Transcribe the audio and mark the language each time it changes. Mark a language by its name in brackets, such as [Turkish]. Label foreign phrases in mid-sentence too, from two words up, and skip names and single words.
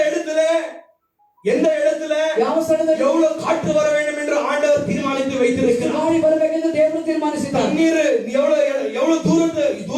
[Tamil] எந்த இடத்துல [Kannada] ಯಾವ ಸ್ಥಳದಲ್ಲಿ [Tamil] எவ்வளவு காற்று வர வேண்டும் என்று ஆண்டவர் தீர்மானித்து வைத்திருக்கிறார். [Kannada] ಗಾಳಿ ಬರಬೇಕೆಂದು ದೇವರು ತೀರ್ಮಾನಿಸಿದ್ದಾನೆ. [Tamil] தண்ணீர் எவ்வளவு